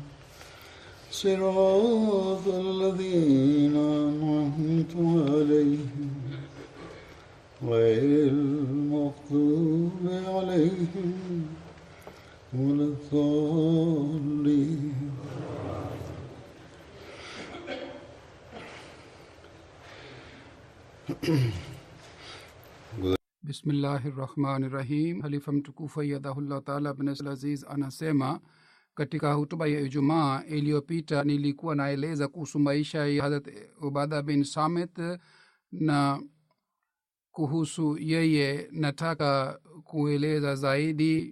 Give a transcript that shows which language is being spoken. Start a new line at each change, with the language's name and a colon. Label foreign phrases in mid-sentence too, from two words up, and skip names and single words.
Arabic: صراط الذين أنعمت عليهم غير المغضوب عليهم ولا الضالين. Bismillahirrahmanirrahim.
Swahili: Halifa mtukufu
Arabic: أيده الله تعالى
Swahili: bin Aziz anasema katika hutuba ya Ijumaa iliyopita nilikuwa naeleza kuhusu maisha ya Hazrat Ubada bin Samit, na kuhusu yeye nataka kueleza zaidi.